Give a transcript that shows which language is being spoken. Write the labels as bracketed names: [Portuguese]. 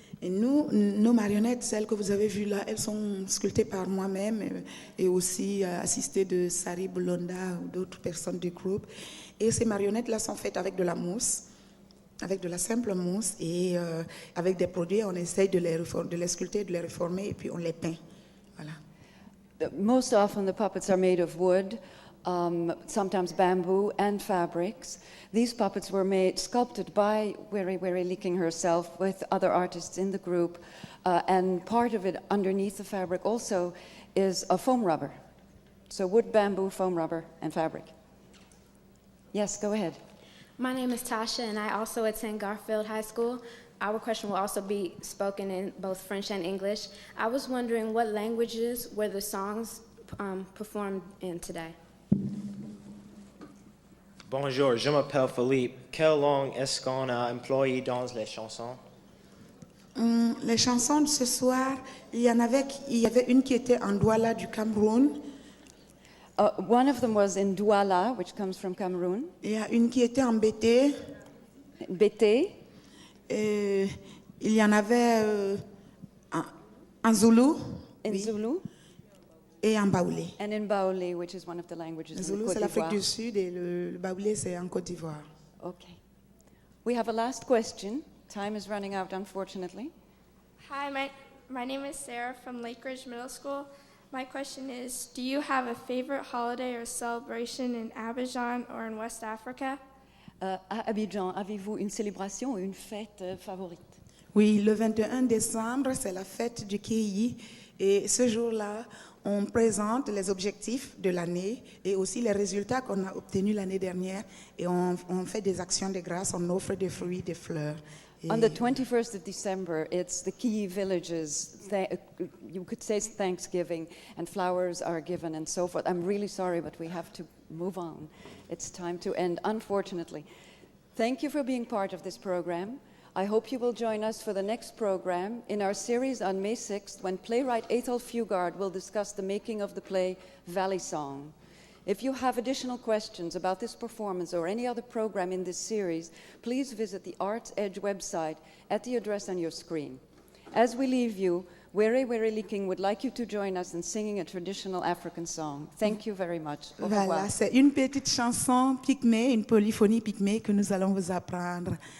[French] Et nous, nos marionnettes, celles que vous avez vues là, elles sont sculptées par moi-même et aussi assistées de Sari Boulonda ou d'autres personnes du groupe. Et ces marionnettes-là sont faites avec de la mousse, avec de la simple mousse et avec des produits. On essaye de les sculpter, de les réformer et puis on les peint. Voilà. [English] Most often the puppets are made of wood, sometimes bamboo and fabrics. These puppets were sculpted by Werewere Liking herself with other artists in the group, and part of it underneath the fabric also is a foam rubber. So wood, bamboo, foam rubber, and fabric. Yes, go ahead. My name is Tasha, and I also attend Garfield High School. Our question will also be spoken in both French and English. I was wondering what languages were the songs performed in today? [French] Bonjour, je m'appelle Philippe. Quelle langue est-ce qu'on a employé dans les chansons? Les chansons de ce soir, il y avait une qui était en Douala du Cameroun. [English] One of them was in Douala, which comes from Cameroon. [French] Il y a une qui était en Bété. Bété. Il y en avait en Zoulou. [English] In [French] oui. [English] Zulu. [French] Et en Baoulé. [English] And in Baoulé, which is one of the languages [French] Le [English] in [French] Zoulou, Côte c'est l'Afrique d'Ivoire. du Sud et le Baoulé, c'est en Côte d'Ivoire. [English] Okay. We have a last question. Time is running out, unfortunately. Hi, my name is Sarah from Lake Ridge Middle School. My question is, do you have a favorite holiday or celebration in Abidjan or in West Africa? [French] À Abidjan, avez-vous une célébration ou une fête favorite? Oui, le 21 décembre, c'est la fête du Kéi. Et ce jour-là, on présente les objectifs de l'année et aussi les résultats qu'on a obtenus l'année dernière. Et on fait des actions de grâce, on offre des fruits, des fleurs. [English] On the 21st of December, it's the key villages. You could say it's Thanksgiving, and flowers are given and so forth. I'm really sorry, but we have to move on. It's time to end, unfortunately. Thank you for being part of this program. I hope you will join us for the next program in our series on May 6th, when playwright Ethel Fugard will discuss the making of the play Valley Song. If you have additional questions about this performance or any other program in this series, please visit the Arts Edge website at the address on your screen. As we leave you, Werewere Liking would like you to join us in singing a traditional African song. Thank you very much. [French] Au revoir. Voilà, c'est une petite chanson pygmée, une polyphonie pygmée que nous allons vous apprendre.